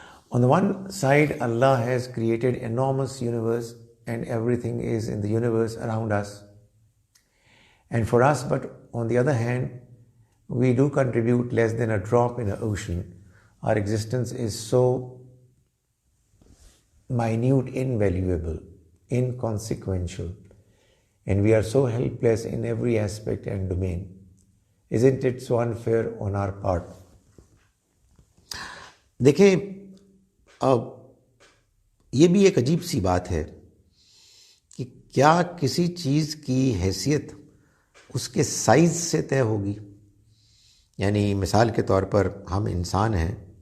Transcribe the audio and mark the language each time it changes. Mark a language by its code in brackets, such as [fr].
[en] On the one side, Allah has created enormous universe and everything is in the universe around us and for us, but on the other hand, we do contribute less than a drop in the ocean. Our existence is so minute, invaluable, inconsequential, and we are so helpless in every aspect and domain. Isn't it so unfair on our part? [ur] دیکھیں، اب یہ بھی ایک عجیب سی بات ہے کہ کیا کسی چیز کی حیثیت اس کے سائز سے طے ہوگی؟ یعنی مثال کے طور پر ہم انسان ہیں،